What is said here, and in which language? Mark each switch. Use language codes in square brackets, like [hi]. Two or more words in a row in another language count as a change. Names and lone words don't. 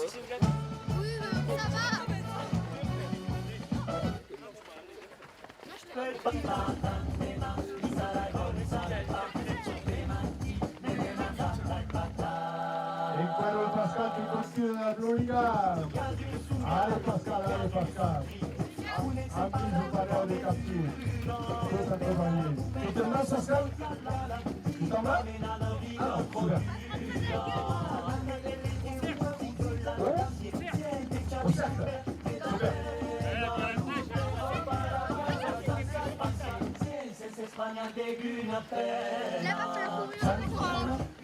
[fr] Oui, ça va. [it] E quello è Pascal che continua nella Florida. [fr] Allez Pascal. [it] Anche il parole dei cattivi. Questa compagnia. [fr] Tu t'en vas, Pascal? Tu t'en vas? Ah, super. Au cercle. Super. Là, va falloir courir.